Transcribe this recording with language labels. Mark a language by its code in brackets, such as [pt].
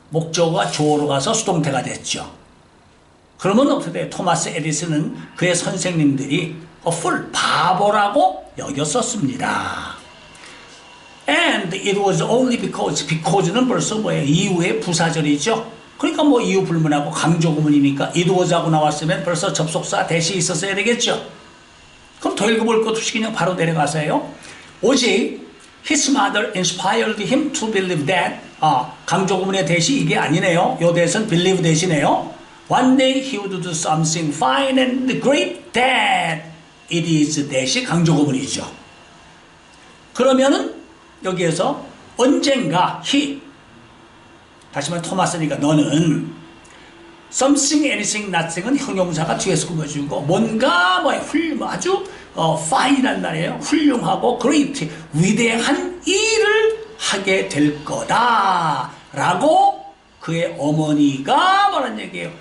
[ko] 목적어가 주어로 가서 수동태가 됐죠. 그러면 어떻게 돼요? 토마스 에디슨은 그의 선생님들이 fool, 바보라고 여겼었습니다. [en] And it was only because는 [ko] 벌써 뭐예요? 이후의 부사절이죠. 그러니까 뭐 이유 불문하고 강조구문이니까 it was하고 나왔으면 벌써 접속사 대시 있었어야 되겠죠. 그럼 더 읽어볼 것 없이 그냥 바로 내려가세요. [en] 오직 his mother inspired him to believe that [ko] 강조구문의 대시 이게 아니네요. 요 대신 believe 대시네요. [en] One day he would do something fine and great that it is [ko] 대시 강조구문이죠. 그러면은 여기에서 언젠가 he 다시 말해 토마스니까 너는 something, anything, nothing은 형용사가 뒤에서 꾸며주고 뭔가 아주 fine이란 말이에요. 훌륭하고 great, 위대한 일을 하게 될 거다 라고 그의 어머니가 뭐란 얘기예요?